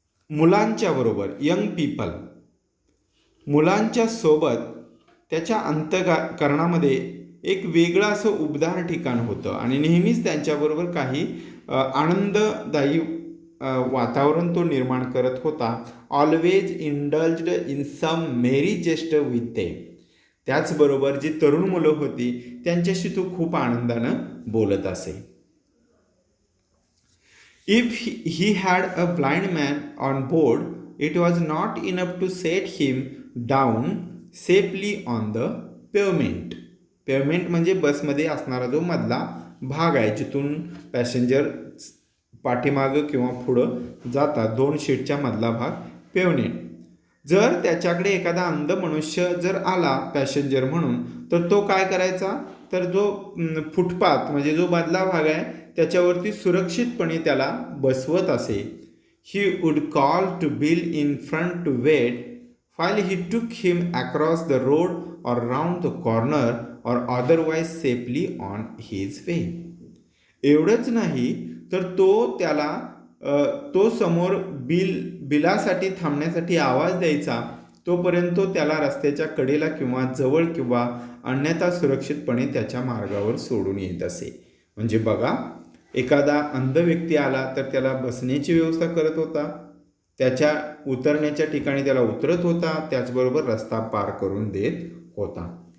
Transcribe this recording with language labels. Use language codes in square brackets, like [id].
[mr] मुलांच्या बरोबर [en] young people [mr] मुलांच्या सोबत त्याच्या अंतःकरणामध्ये एक वेगळं असं उबदार ठिकाण होतं आणि नेहमीच त्यांच्याबरोबर काही आनंददायी वातावरण तो निर्माण करत होता. [en] Always indulged in some merry jester with them. [mr] त्याचबरोबर जी तरुण मुलं होती त्यांच्याशी तो खूप आनंदानं बोलत असे. [en] If he had a blind man on board it was not enough to set him down safely on the pavement. [mr] Pavement म्हणजे बसमध्ये असणारा जो मधला भाग आहे जिथून पॅसेंजर पाठीमागं किंवा पुढं जातात, 2 सीटच्या मधला भाग पेवमेंट. जर त्याच्याकडे एखादा अंध मनुष्य जर आला पॅसेंजर म्हणून तर तो काय करायचा तर जो फुटपाथ म्हणजे जो मधला भाग आहे त्याच्यावरती सुरक्षितपणे त्याला बसवत असे. [en] He would call to Bill in front to wait while he took him across the road or round the corner or otherwise safely on his way. [mr] एवढंच नाही तर तो त्याला तो समोर बिलासाठी थांबण्यासाठी आवाज द्यायचा तोपर्यंत तो त्याला रस्त्याच्या कडेला किंवा जवळ किंवा अन्यथा सुरक्षितपणे त्याच्या मार्गावर सोडून येत असे. म्हणजे बघा एखादा अंध व्यक्ती आला तर त्याला बसण्याची व्यवस्था करत होता, त्याच्या उतरण्याच्या ठिकाणी त्याला उतरत होता, त्याचबरोबर रस्ता पार करून देत होता.